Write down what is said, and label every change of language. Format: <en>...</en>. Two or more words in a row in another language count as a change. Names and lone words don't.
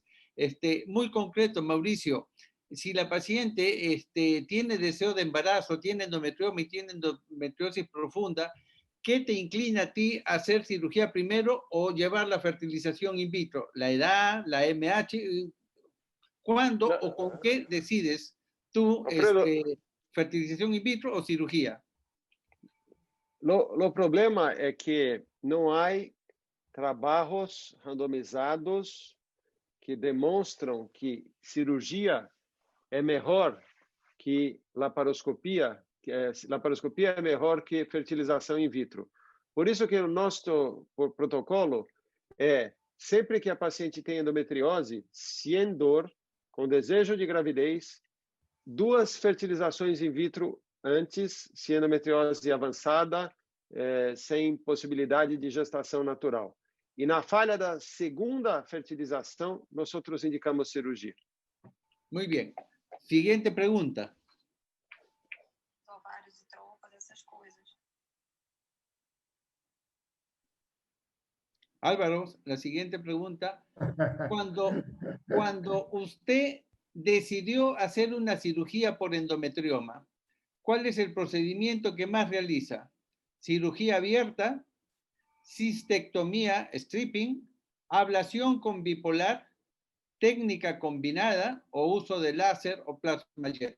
<es>Muy concreto, Mauricio, si la paciente tiene deseo de embarazo, tiene endometrioma y tiene endometriosis profunda, ¿qué te inclina a ti a hacer cirugía primero o llevar la fertilización in vitro? ¿La edad, la MH? ¿Cuándo o con qué decides tú fertilización in vitro o cirugía?</es> <pt>O problema é que não há trabalhos randomizados que demonstram que cirurgia é melhor que laparoscopia, laparoscopia é melhor que fertilização in vitro. Por isso que o nosso protocolo é, sempre que a paciente tem endometriose, sem dor, com desejo de gravidez, 2 fertilizações in vitro antes, se endometriose avançada, sem possibilidade de gestação natural. E na falha da segunda fertilização, nós indicamos cirurgia.</pt> <es>Muy bien. Siguiente pregunta.</es> <pt>Ovários e trompas, essas coisas.</pt> <es>Álvaro, la siguiente pregunta. Cuando usted decidió hacer una cirugía por endometrioma, ¿cuál es el procedimiento que más realiza? ¿Cirugía abierta, cistectomía, stripping, ablación con bipolar, técnica combinada o uso de láser o plasma jet?</es>